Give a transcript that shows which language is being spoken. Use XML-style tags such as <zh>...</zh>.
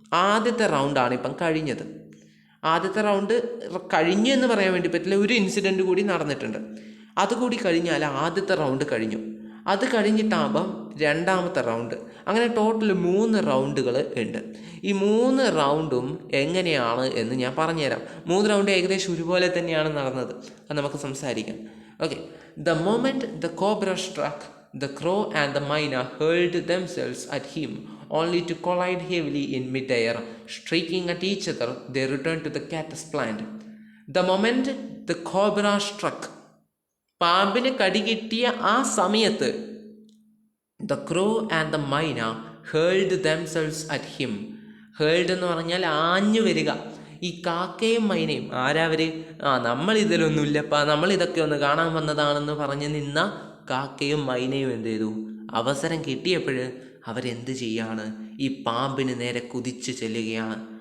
<ml>ആദ്യത്തെ റൗണ്ടാണ് ഇപ്പം കഴിഞ്ഞത്. ആദ്യത്തെ റൗണ്ട് കഴിഞ്ഞു എന്ന് പറയാൻ വേണ്ടി പറ്റില്ല, ഒരു ഇൻസിഡൻറ്റ് കൂടി നടന്നിട്ടുണ്ട്. അതുകൂടി കഴിഞ്ഞാൽ ആദ്യത്തെ റൗണ്ട് കഴിഞ്ഞു. അത് കഴിഞ്ഞിട്ടാകുമ്പം രണ്ടാമത്തെ റൗണ്ട്. അങ്ങനെ ടോട്ടൽ 3 റൗണ്ടുകൾ ഉണ്ട്. ഈ 3 റൗണ്ടും എങ്ങനെയാണ് എന്ന് ഞാൻ പറഞ്ഞുതരാം. 3 റൗണ്ട് ഏകദേശം ഒരുപോലെ തന്നെയാണ് നടന്നത്. അത് നമുക്ക് സംസാരിക്കാം. Okay.</ml> <en>The moment the cobra struck, the crow and the myna hurled themselves at him, only to collide heavily in mid-air. Striking at each other, they returned to the catus plant. The moment the cobra struck,</en> <ml>പാമ്പിന് കടി കിട്ടിയ ആ സമയത്ത്</ml> <en>the crow and the myna hurled themselves at him.</en> <ml>hurled എന്ന് പറഞ്ഞാൽ ആഞ്ഞു വരിക. ഈ കാക്കയും മൈനയും ആരാവർ? നമ്മളിതിലൊന്നുമില്ലപ്പാ, നമ്മളിതൊക്കെ ഒന്ന് കാണാൻ വന്നതാണെന്ന് പറഞ്ഞ് നിന്ന കാക്കയും മൈനയും എന്ത് ചെയ്തു? അവസരം കിട്ടിയപ്പോൾ അവരെന്ത് ചെയ്യാണ്? ഈ പാമ്പിന് നേരെ കുതിച്ചു ചെല്ലുകയാണ്.</ml>